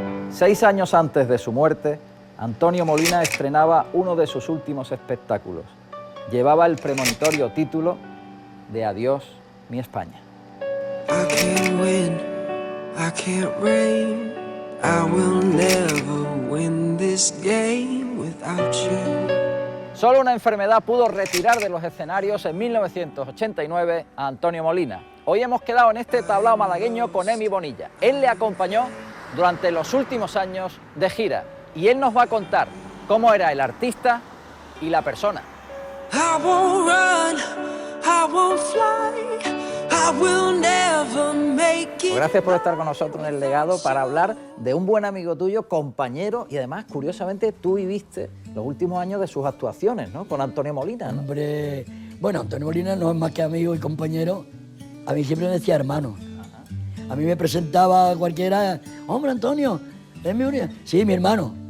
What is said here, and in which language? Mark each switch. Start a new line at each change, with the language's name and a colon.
Spanish: Seis años antes de su muerte, Antonio Molina estrenaba uno de sus últimos espectáculos. Llevaba el premonitorio título de Adiós, mi España.
English: I can't win, I can't reign, I will never win this game without you.
Spanish: Solo una enfermedad pudo retirar de los escenarios en 1989 a Antonio Molina. Hoy hemos quedado en este tablao malagueño con Emi Bonilla. Él le acompañó durante los últimos años de gira, y él nos va a contar cómo era el artista y la persona.
English: I won't run, I won't fly, I will never make it.
Spanish: Gracias por estar con nosotros en El Legado para hablar de un buen amigo tuyo, compañero, y además, curiosamente, tú viviste los últimos años de sus actuaciones, ¿no? Con Antonio Molina, ¿no? Hombre, bueno, Antonio Molina no es más que amigo y compañero. A mí siempre me decía hermano. A mí me presentaba cualquiera, hombre, Antonio, ¿es mi Uriel? Sí, mi hermano.